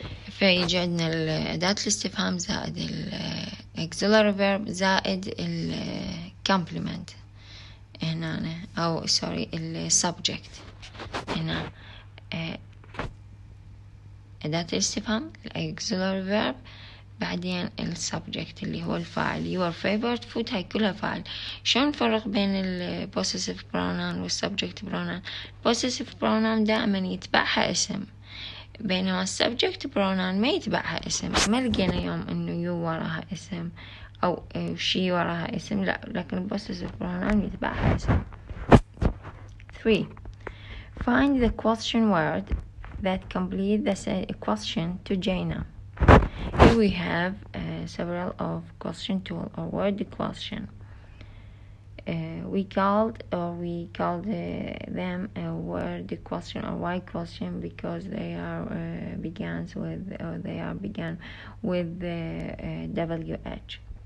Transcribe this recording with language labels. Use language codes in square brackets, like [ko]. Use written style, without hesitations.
[ar] فيجي عندنا أداة الاستفهام زائد ال auxiliary verb زائد ال complement هنا، أو ال subject هنا. أداة الاستفهام ال auxiliary verb بعدين ال subject اللي هو الفاعل. [en] your favorite food [ar] هاي كلها فاعل. شلون نفرق بين ال possessive pronoun وال subject pronoun؟ possessive pronoun دائما يتبعها اسم، بينما السبجكت برونان ما يتبعها اسم. ما لقينا يوم انه يو وراها اسم او شي وراها اسم، لا، لكن البوسيسيف برونان يتبعها اسم. [en] 3. Find the question word that complete the question to Jaina. Here we have several of question tool or word question. We called them a word question or why question because they are began with the WH.